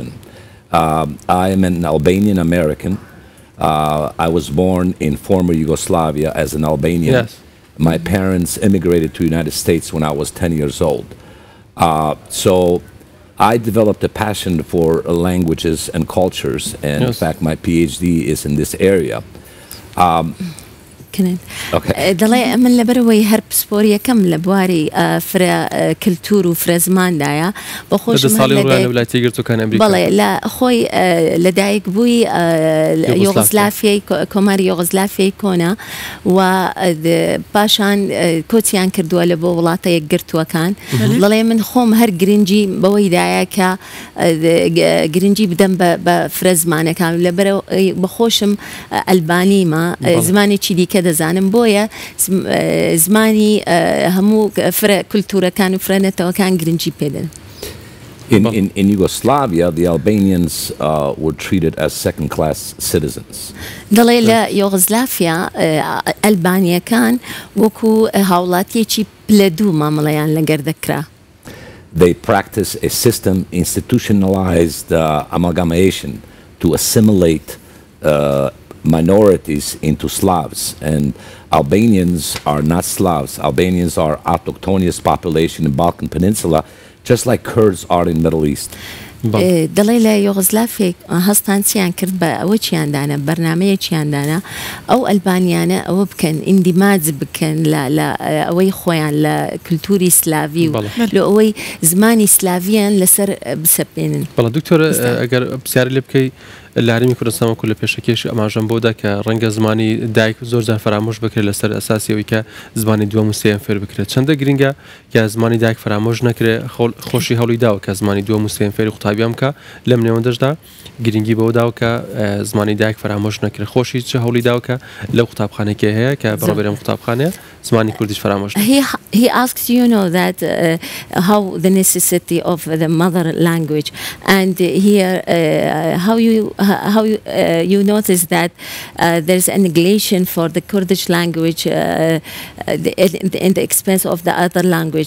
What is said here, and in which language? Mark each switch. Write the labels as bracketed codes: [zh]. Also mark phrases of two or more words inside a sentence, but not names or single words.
[en] I am an Albanian American. I was born in former Yugoslavia as an Albanian. Yes. My parents immigrated to the United States when I was 10 years old. So I developed a passion for languages and cultures, and in fact, my PhD is in this area. [ckb] دەڵێ من لەبەرەوەی هەر پسپۆریەکەم لە بواری فرە کللتور و فرە زماندایە بەڵێ لە خۆی لەدایک بووی یۆغزلافیای کۆماری یۆغزلافیای کۆنا و پاشان کۆچیان کردووە لە بۆ وڵاتە یەکگرتووەکان دەڵێ من خۆم هەر گرنگی بەوەیدایە کە گرنگی بدەم بە فرە زمانەکان لەبەرەوە بەخۆشم ئەلبانیمە زمانێکی دیکە دەزانم بۆیە زمانی هەموو فرە کولتورەکان و فرەنەتەوەکان گرنگی پێدەن. [en] In Yugoslavia, the Albanians were treated as second-class citizens. [ckb] دەڵێ لە یۆغزلافیا ئەلبانیەکان وەکو هاوڵاتیەکی پلە دوو مامەڵەیان لەگەر دەکرا. [en] They practice a system institutionalized amalgamation to assimilate minorities into Slavs, and Albanians are not Slavs. Albanians are autochthonous population in Balkan Peninsula, just like Kurds are in Middle East. [ckb] دەڵێ لە یۆغزلافێک هەستان چیان کرد بە ئەوە چیاندانە بەرنامەیە چیاندانە ئەو ئەلبانیانە ئەوە بکەن ئیندیماج بکەن لە ئەوەی خۆیان لە کولتوری سلاوی و لە ئەوەی زمانی سلاویان لەسەر بسەپێنن. بەڵام دکتۆر ئەگەر پرسیاری لێ بکەی لە هەرێمی کوردستان وەکو لە پێشەکەش ئەماژەم بۆدا کە ڕەنگە زمانی دایک زۆرجار فرامۆش بکرێت لەسەر ئەساسیەوەی کە زمانی دووەم و سێم فێر بکرێت چەندە گرنگە کە زمانی دایک فرامۆش نەکرێت خۆشی هەوڵی داوە کە زمانی دووەم و سێم فێری قوتابیان بکە لەم نێوەندەشدا گرنگی بەوە داوە کە زمانی دایک فرامۆش نەکرێت خۆشی چه هەوڵی داوە کە لەو قوتابخانەیەکی هەیە کە بەڕێوەبەرێم قوتابخانەیە زمانی کوردیش فرامۆش [en] He asks that how the necessity of the mother language and here you notice that there's a negation for the Kurdish language in the expense of the other language.